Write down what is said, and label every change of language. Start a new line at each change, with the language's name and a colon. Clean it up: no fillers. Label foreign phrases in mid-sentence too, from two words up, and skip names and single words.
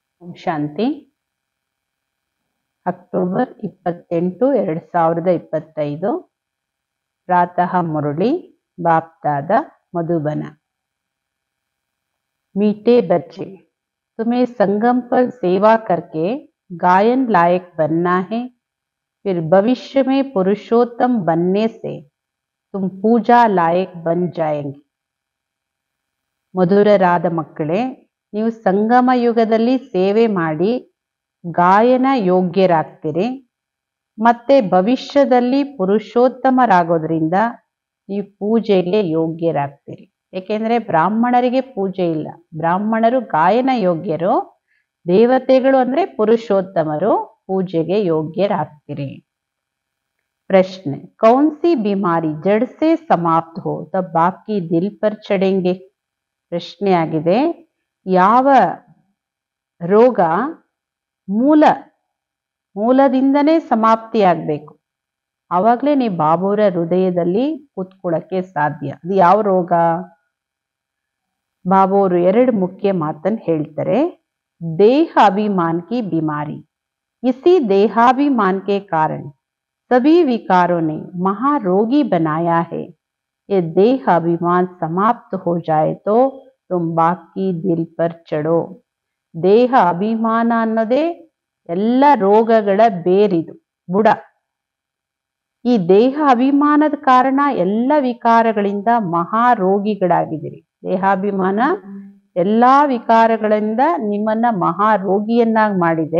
Hindi: ಶಾಂತಿ. ಅಕ್ಟೋಬರ್ 28, 2025 प्रातः मुरली बाप दादा मधुबन। मीठे बच्चे, तुम्हें संगम पर सेवा करके गायन लायक बनना है। फिर भविष्य में पुरुषोत्तम बनने से तुम पूजा लायक बन जाएंगे।
Kannada: ಮಧುರರಾದ ಮಕ್ಕಳೇ, ನೀವು ಸಂಗಮ ಯುಗದಲ್ಲಿ ಸೇವೆ ಮಾಡಿ ಗಾಯನ ಯೋಗ್ಯರಾಗ್ತೀರಿ. ಮತ್ತೆ ಭವಿಷ್ಯದಲ್ಲಿ ಪುರುಷೋತ್ತಮರಾಗೋದ್ರಿಂದ ನೀವು ಪೂಜೆಗೆ ಯೋಗ್ಯರಾಗ್ತೀರಿ. ಏಕೆಂದ್ರೆ ಬ್ರಾಹ್ಮಣರಿಗೆ ಪೂಜೆ ಇಲ್ಲ, ಬ್ರಾಹ್ಮಣರು ಗಾಯನ ಯೋಗ್ಯರು, ದೇವತೆಗಳು ಅಂದ್ರೆ ಪುರುಷೋತ್ತಮರು, ಪೂಜೆಗೆ ಯೋಗ್ಯರಾಗ್ತೀರಿ. ಪ್ರಶ್ನೆ,
Hindi: कौन सी बीमारी जड़ से समाप्त हो तब बाप की दिल पर चढ़ेंगे।
Kannada: ಪ್ರಶ್ನೆ ಆಗಿದೆ, ಯಾವ ರೋಗ ಮೂಲದಿಂದನೇ ಸಮಾಪ್ತಿಯಾಗಬೇಕು, ಆವಾಗಲೇ ನೀವು ಬಾಬುರ ಹೃದಯದಲ್ಲಿ ಕೂತ್ಕೊಳ್ಳಕ್ಕೆ ಸಾಧ್ಯ. ಅದು ಯಾವ ರೋಗ? ಬಾಬುರು ಎರಡು ಮುಖ್ಯ ಮಾತನ್ನು ಹೇಳ್ತಾರೆ.
Hindi: देह अभिमान की बीमारी, इसी देहाभिमान के कारण सभी विकारों ने महारोगी बनाया है। ये देह अभिमान समाप्त हो जाए तो तुम बाप की दिल पर चढ़ो।
Kannada: ದೇಹ ಅಭಿಮಾನ ಅನ್ನೋದೇ ಎಲ್ಲ ರೋಗಗಳ ಬೇರಿದು, ಬುಡ. ಈ ದೇಹ ಅಭಿಮಾನದ ಕಾರಣ ಎಲ್ಲ ವಿಕಾರಗಳಿಂದ ಮಹಾರೋಗಿಗಳಾಗಿದ್ದೀರಿ. ದೇಹಾಭಿಮಾನ ಎಲ್ಲಾ ವಿಕಾರಗಳಿಂದ ನಿಮ್ಮನ್ನ ಮಹಾರೋಗಿಯನ್ನಾಗಿ ಮಾಡಿದೆ.